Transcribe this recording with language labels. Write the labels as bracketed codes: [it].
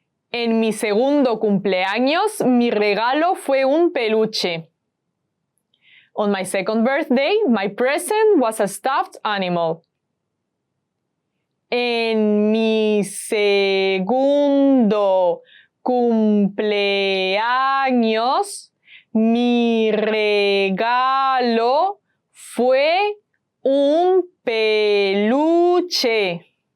[es] En mi segundo cumpleaños, mi regalo fue un peluche. [en] On my second birthday, my present was a stuffed animal. [es] En mi segundo cumpleaños, mi regalo fue un peluche.